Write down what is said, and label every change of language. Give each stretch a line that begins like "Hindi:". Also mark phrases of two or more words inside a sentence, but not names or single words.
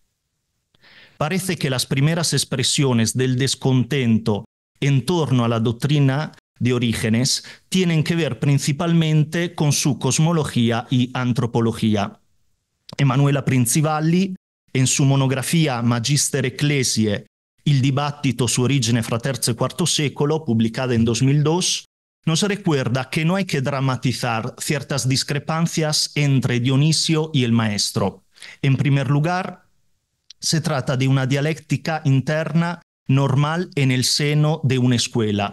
Spanish: Parece que las primeras expresiones del descontento en torno a la doctrina de Orígenes tienen que ver principalmente con su cosmología y antropología. Emanuela Princivalli, en su monografía Magister Ecclesiae, Il dibattito su origine fra terzo e quarto secolo, publicada en 2002, nos recuerda que no hay que dramatizar ciertas discrepancias entre Dionisio y el maestro. En primer lugar, se trata de una dialéctica interna normal en el seno de una escuela.